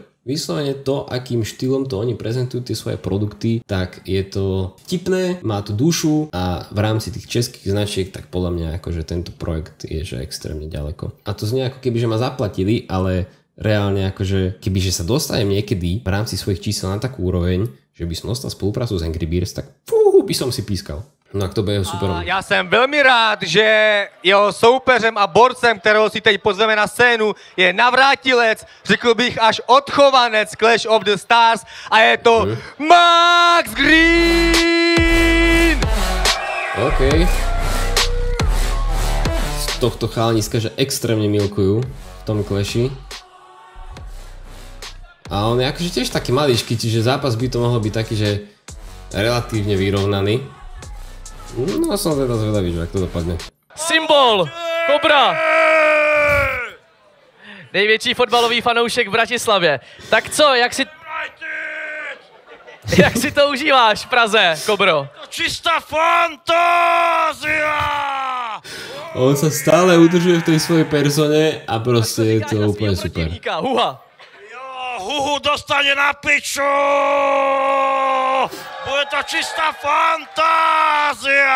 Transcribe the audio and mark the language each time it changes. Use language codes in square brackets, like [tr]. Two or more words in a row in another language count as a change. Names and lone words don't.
[sk] Vyslovene to, akým štýlom to oni prezentujú tie svoje produkty, tak je to vtipné, má to dušu a v rámci tých českých značiek, tak podľa mňa akože tento projekt je že extrémne ďaleko. A to znie ako keby, že ma zaplatili, ale reálne akože, kebyže sa dostanem niekedy v rámci svojich čísel na takú úroveň, že by som dostal spoluprácu s Angry Birds, tak by som si pískal. No a to bude jeho superom. [cs] Já jsem velmi rád, že jeho soupeřem a borcem, kterého si teď pozveme na scénu, je navrátilec, řekl bych až odchovanec Clash of the Stars a je to Max Green! [sk] OK. Z tohto chalaniska, že extrémne milkujú v tom Clashi. A on je akože tiež taký maličký, čiže zápas by to mohol byť taký, že relatívne vyrovnaný. No som teda zvedavý, že ak to dopadne. Symbol! Kobra! [cs] Největší fotbalový fanoušek v Bratislavě. Tak co, jak si to užíváš v Praze, Kobro? [sk] Čistá fantázia! On sa stále udržuje v tej svojej persone a proste je to úplne super. Huhu dostane na piču! Bude to čistá fantázia!